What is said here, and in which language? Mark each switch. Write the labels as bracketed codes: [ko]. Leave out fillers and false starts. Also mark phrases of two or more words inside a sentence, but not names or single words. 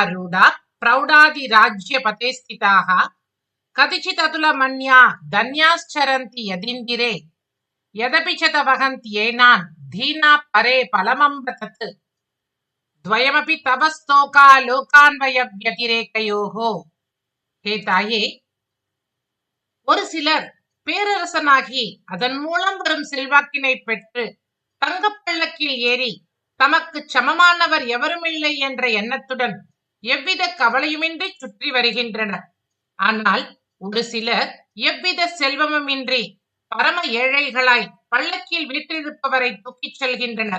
[sa] रूढ़ा प्रौढ़ादिराज्य पते स्थिताः कतिचित् अतुल मन्या धन्याश्चरन्ति यदिन्दिरे यदपि च वहन्त्येनान् धीना परे फलमम्बतत् द्वयमपि तव स्तोका लोकान्वय व्यतिरेकयोः हे ताये [ta] ஒரு சிலர் பேரரசனாகி அதன் மூலம் வரும் செல்வாக்கினை பெற்று தங்கப்பள்ளக்கில் ஏறி தமக்கு சமமானவர் எவருமில்லை என்ற எண்ணத்துடன் எவ்வித கவலையுமின்றி சுற்றி வருகின்றனர். ஆனால் ஒரு சிலர் எவ்வித செல்வமுமின்றி பரம ஏழைகளாய் பள்ளக்கில் வீற்றிருப்பவரை தூக்கிச் செல்கின்றனர்.